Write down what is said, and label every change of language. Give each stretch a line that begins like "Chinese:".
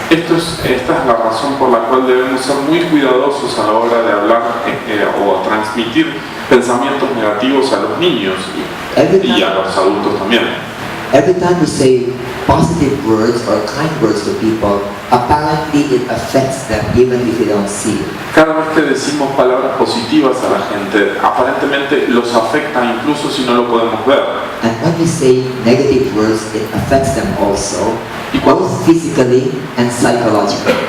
Spanish: Esta es la razón por la cual debemos ser muy cuidadosos a la hora de hablar o transmitir pensamientos negativos a los niños y a los adultos también.
English: Every time we say positive words or kind words to people, apparently it affects them even if they don't see it.
Spanish: Cada vez que decimos palabras positivas a la gente, aparentemente los afecta incluso si no lo podemos ver.
English: And when we say negative words, it affects them also, both physically and psychologically.